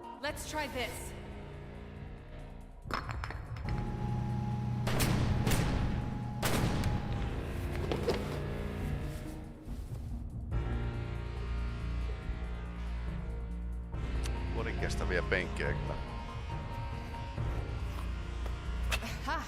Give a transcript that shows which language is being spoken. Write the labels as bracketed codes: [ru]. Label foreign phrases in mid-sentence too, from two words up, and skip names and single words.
[en] Let's try this. [fi] Vuoden kestäviä penkkejä kyllä. Ha!